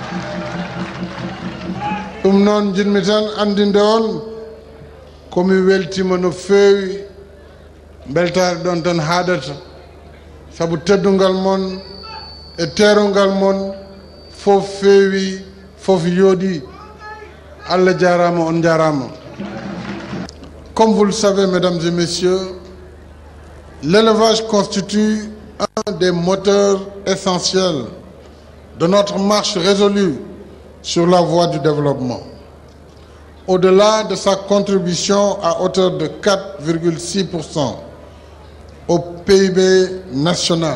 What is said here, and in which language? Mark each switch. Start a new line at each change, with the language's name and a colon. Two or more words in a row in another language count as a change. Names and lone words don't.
Fula: ɗum noon jinmi tan andinde on komi weltima no feewi. Beltare ɗon tan haadata sabu teddungal mon e terungal mon fof feewi, fof yooɗi. Allah jarama, on jarama.
French: Comme vous le savez, mesdames et messieurs, l'élevage constitue un des moteurs essentiels de notre marche résolue sur la voie du développement. Au-delà de sa contribution à hauteur de 4,6% au PIB national